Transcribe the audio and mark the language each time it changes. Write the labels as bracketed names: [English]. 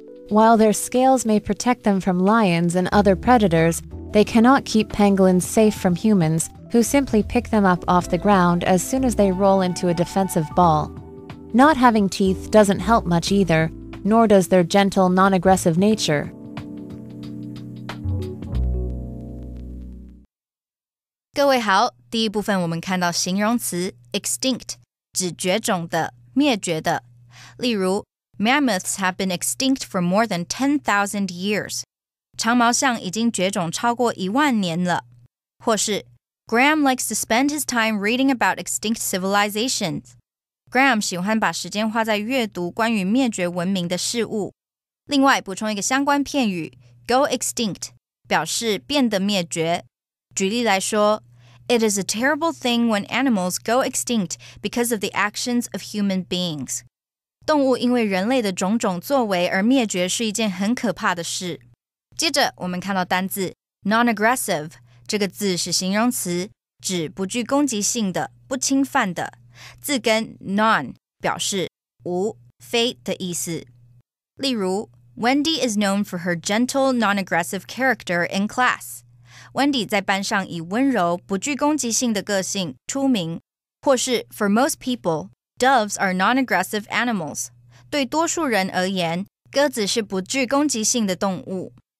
[English] While their scales may protect them from lions and other predators, they cannot keep pangolins safe from humans, who simply pick them up off the ground as soon as they roll into a defensive ball. Not having teeth doesn't help much either, nor does their gentle, non-aggressive nature. [Chinese] 各位好，第一部分我们看到形容词 extinct 指绝种的、灭绝的。 [English] 例如 Mammoths have been extinct for more than 10,000 years. [Chinese] 长毛象已经绝种超过1万年了。 [English] 或是 Graham likes to spend his time reading about extinct civilizations. [Chinese] Graham 喜欢把时间花在阅读关于灭绝文明的事物。另外补充一个相关片语 go extinct 表示变得灭绝。举例来说 [English] It is a terrible thing when animals go extinct because of the actions of human beings. [Chinese] 动物因为人类的种种作为而灭绝是一件很可怕的事。接着我们看到单字 non-aggressive 这个字是形容词，指不具攻击性的、不侵犯的。字根 non 表示无、非的意思。 [English] 例如 Wendy is known for her gentle, non-aggressive character in class. [Chinese] Wendy 在班上以温柔、不具攻击性的个性出名。 [English] 或是 For most people, doves are non-aggressive animals. [Chinese] 对多数人而言，鸽子是不具攻击性的动物。